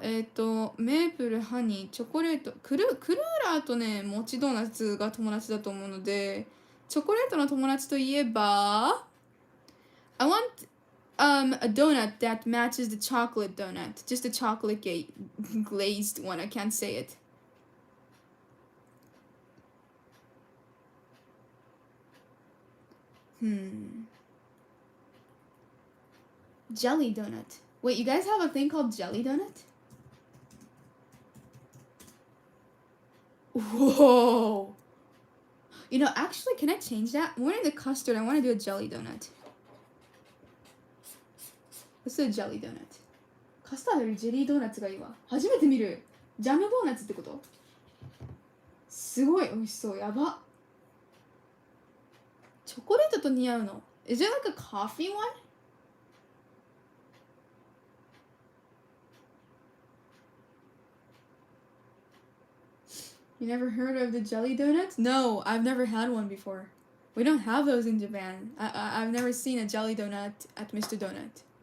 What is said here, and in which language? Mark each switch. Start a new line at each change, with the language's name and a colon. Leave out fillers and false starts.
Japanese: メープル、ハニー、チョコレート。クルーラーとね、もちドーナツが友達だと思うので、チョコレートの友達といえば、
English: I want a donut that matches the chocolate donut. Just a chocolate glazed one. I can't say it. Jelly donut. Wait, you guys have a thing called jelly donut? Whoa. You know, actually, can I change that? More than the custard, I want to do a jelly donut. Let's do a jelly donut.
Japanese: カスタードよりジェリードーナツがいいわ。初めて見る。ジャムドーナツってこと？すごい美味しそう。やば。チョコレートと似合うの。
English: Is there like a coffee one? You never heard of the jelly donuts? No, I've never had one before. We don't have those in Japan. I've never seen a jelly donut at Mr. Donut.